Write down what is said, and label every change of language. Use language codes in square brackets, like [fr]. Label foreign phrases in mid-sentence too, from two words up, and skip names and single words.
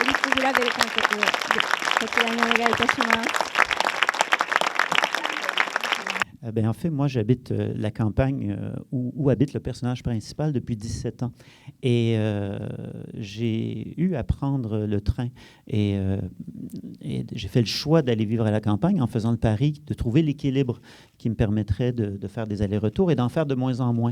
[ja] グラベル監督、こちらにお願いいたします。 [fr] Ben, en fait, moi, j'habite la campagne où habite le personnage principal depuis 17 ans. Et j'ai eu à prendre le train. Et j'ai fait le choix d'aller vivre à la campagne en faisant le pari de trouver l'équilibre qui me permettrait de faire des allers-retours et d'en faire de moins en moins.